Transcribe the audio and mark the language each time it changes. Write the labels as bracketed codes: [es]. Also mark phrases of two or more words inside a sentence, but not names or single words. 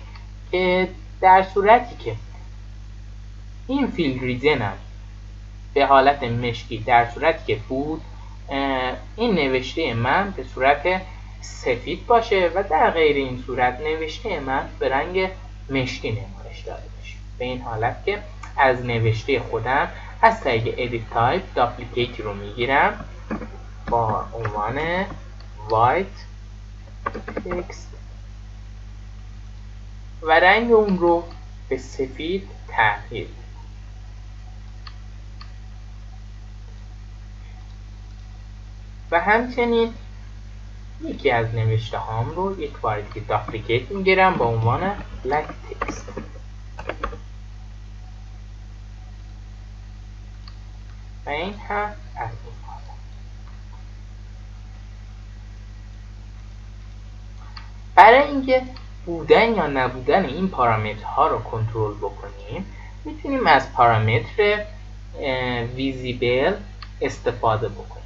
[fa] که در صورتی که این [en] fill regionم [fa] به حالت مشکی در صورتی که بود این نوشته من به صورت سفید باشه و در غیر این صورت نوشته من به رنگ مشکی نمایش داده باشه. به این حالت که از نوشته خودم از طریق [en] edit type duplicate [fa] رو میگیرم با عنوان [en] white text [fa] و رنگ اون رو به سفید تغییر میدم. و همچنین یکی از نوشته هام رو یک بار دیگه داپلیکیت میگیرم با عنوان [en] black text [fa] و این هم از این حالت. برای اینکه بودن یا نبودن این پارامترها رو کنترل بکنیم میتونیم از پارامتر ویزیبل استفاده بکنیم.